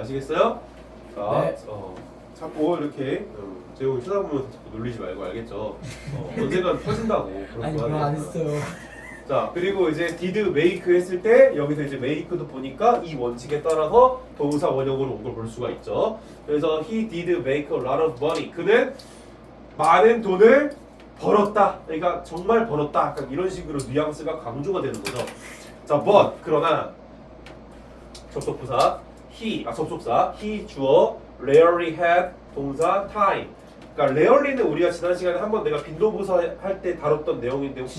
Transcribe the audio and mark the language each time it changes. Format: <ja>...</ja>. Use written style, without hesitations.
<ko>아시겠어요? 자, 네. 자꾸 이렇게 재용이 쳐다보면서 자꾸 놀리지 말고 알겠죠? 언젠간 터진다고. 아니 그거 안 했어요. 자, 그리고 이제</ko> <en>did make</en> <ko>했을 때 여기서 이제 make도 보니까 이 원칙에 따라서 동사 원형으로 온 걸 볼 수가 있죠. 그래서</ko> <en>he did make a lot of money.</en> <ko>그는 많은 돈을 벌었다. 그러니까 정말 벌었다. 약간 이런 식으로 뉘앙스가 강조가 되는 거죠. 자, but 그러나 접속부사 접속사 he 주어</ko> <en>rarely had</en> <ko>동사 time. 그러니까 rarely는 우리가 지난 시간에 한번 내가 빈도부사 할 때 다뤘던 내용인데 혹시</ko>